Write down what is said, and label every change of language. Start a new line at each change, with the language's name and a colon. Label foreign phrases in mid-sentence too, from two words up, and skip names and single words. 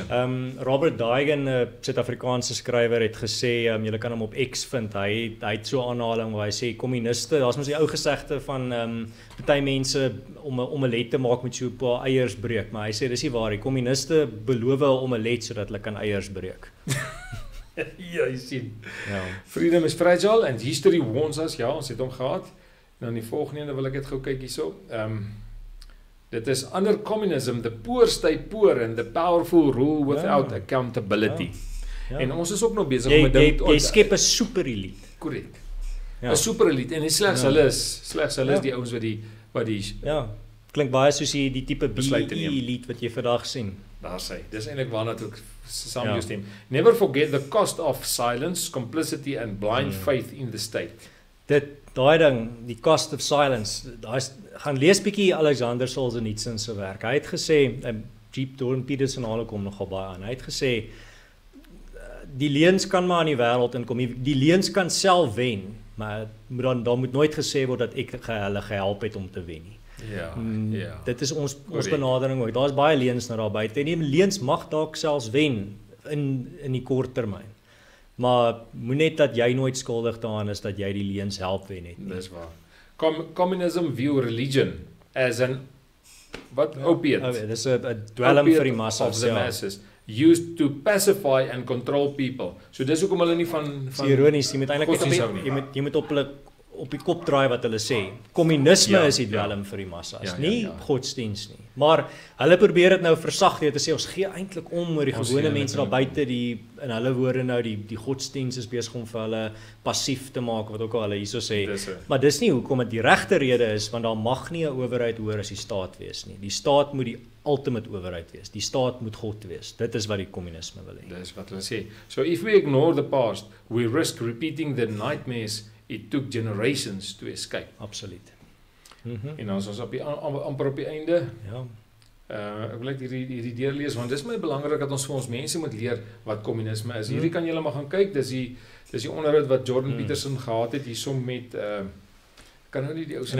Afrikaans: Robert Daigen, 'n Suid-Afrikaanse skrywer, het gesê jy kan hom op X vind. Hy het so 'n aanhaling waar hy sê kommuniste, daar's mos die ou gesegde van party mense om 'n omelet te maak met so 'n paar eiers breek, maar hy sê dis nie waar nie. Kommuniste beloof 'n omelet sodat hulle kan eiers breek. Ja, jy sien.
English: Freedom is fragile and history warns us.
Afrikaans: Ja, ons het hom gehad. Nou die volgende ene wil ek net gou kyk hierso. Dit is
English: under communism the poor stay poor and the powerful rule without accountability.
Afrikaans: En ons is ook nog besig om dit jy skep 'n super elite. Korrek. 'n Super elite en slegs hulle is die ouens wat die klink baie soos die tipe elite wat jy vandag sien. Daar sê, dis eintlik waarna toe ek saam stem.
English: Never forget the cost of silence, complicity and blind faith in the state.
Afrikaans: daai ding, die
English: cost of silence,
Afrikaans: gaan lees bietjie Alexander Solzhenitsyn se werk. Hy het gesê, Jeep Jordan Peterson kom nogal baie aan. Hy het gesê, die leuns kan maar in die wêreld inkom. Die leuns kan self wen, maar daar moet nooit gesê word dat ek hulle gehelp het om te wen nie. Ja. Dit is ons benadering ook. Daar's baie leuns daar buite. Die leuns mag dalk selfs wen in die kort termyn. Maar moet net dat jy nooit skuldig daaraan is dat jy die leuns help wen het nie. Dis waar.
English: Communism view religion as an opiate.
Afrikaans: Dis 'n dwelm vir die masses.
English: Used to pacify and control people.
Afrikaans: So dis hoekom hulle nie van ironies, jy moet eintlik jy moet op die kop draai wat hulle sê. Kommunisme is die dwelm vir die massas, nie godsdiens nie. Maar hulle probeer dit nou versag deur te sê ons gee eintlik om oor die gewone mense daar buite, in hulle woorde nou die godsdiens is besig om vir hulle passief te maak, wat ook al hulle hierso sê. Maar dis nie hoekom dit die regte rede is, want daar mag nie 'n owerheid hoor as die staat wees nie. Die staat moet die ultimate owerheid wees. Die staat moet God wees. Dit is wat die kommunisme wil hê. Dis wat hulle sê.
English: So if we ignore the past, we risk repeating the nightmares it took generations to escape.
Afrikaans: Absoluut. En ons is amper op die einde. Ja. Ek wil net hierdie deurlees want dis my belangrik dat ons vir ons mense moet leer wat kommunisme is. Hierdie kan julle maar gaan kyk. Dis die onderhoud wat Jordan Peterson gehad het hiersom met kan nou nie die ou se